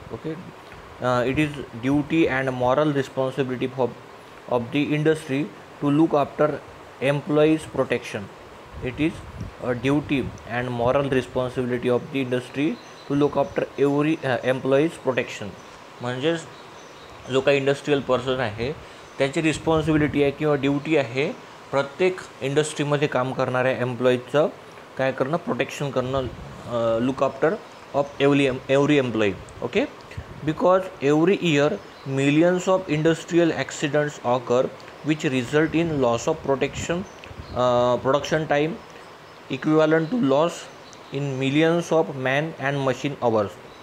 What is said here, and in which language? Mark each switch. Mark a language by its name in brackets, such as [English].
[English] Okay, it is duty and moral responsibility of the industry to look after employees protection. It is a duty and moral responsibility of the industry to look after every employees protection. [Marathi] म्हणजेच जो काही industrial person आहे त्याची responsibility आहे किंवा duty आहे प्रत्येक इंडस्ट्रीमध्ये काम करणाऱ्या एम्प्लॉईजचं काय करणं, प्रोटेक्शन करणं, [English] Look after of every employee. Okay, because every year millions of industrial accidents occur which result in loss of production time equivalent to loss in millions of man and machine hours.